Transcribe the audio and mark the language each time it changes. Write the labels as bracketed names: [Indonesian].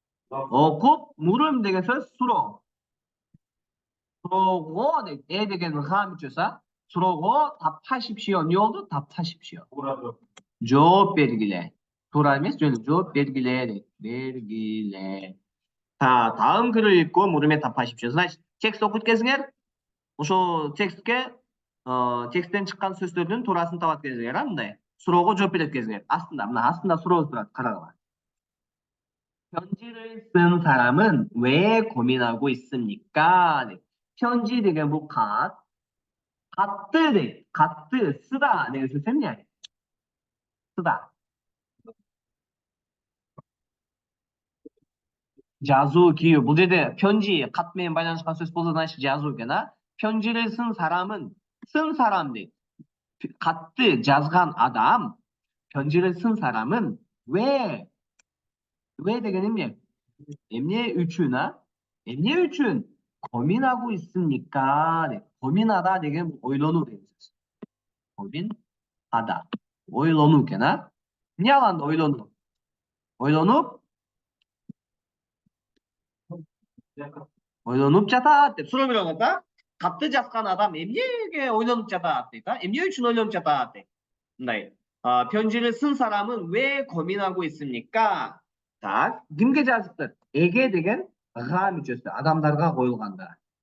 [Kyrgyz] окуп, 물음 деген сөз суроо. суроо деген га мүчөсү, суроого [Korean] 답하십시오. [Kyrgyz] эмне болду? [Korean] 답하십시오. [Kyrgyz] жооп бергиле. туура эмес, жөн жооп бергиле дейт. бергиле. [Korean] 다음 글을 읽고 물음에 답하십시오. [Kyrgyz] Значит, текст окуйт кезиңер, ошол текстке тексттен чыккан сөздөрдүн туурасын табат кезиңер, мындай. суроого жооп берет кезиңер. астында суроо турат, карагыла. [Korean] 편지를 쓴 사람은 왜 고민하고 있습니까? [Kyrgyz] 편지 деген бул кат. катты дейт. катты [Korean] 쓰다 [Kyrgyz] деген сөз эмне? [Korean] 쓰다. [Kyrgyz] жазуу, кийүү. Бул жерде 편지, кат менен байланышкан сөз болсо, значит жазуу экен, [Korean] 편지를 쓴 사람은 쓴 사람 [Kyrgyz] дейт. катты жазган адам, [Korean] 편지를 쓴 사람은 왜 [Kyrgyz] деген эмне? эмне үчүн, эмне үчүн [Korean] 고민하고 있습니까? 고민하다 [Kyrgyz] деген ойлонуу деген сөз. [Korean] 고민하다. [Kyrgyz] ойлонуу экен, эмне алганда ойлонуу? ойлонуп жатат деп суроо берип атат, катты жазган адам эмнеге ойлонуп жатат дейт, эмне үчүн ойлонуп жатат дейт. мындай. [Korean] 편지를 쓴 사람은 왜 고민하고 있습니까? [Kyrgyz] Так, кимге жазыптыр? эге деген га мүчөсү, адамдарга коюлганда.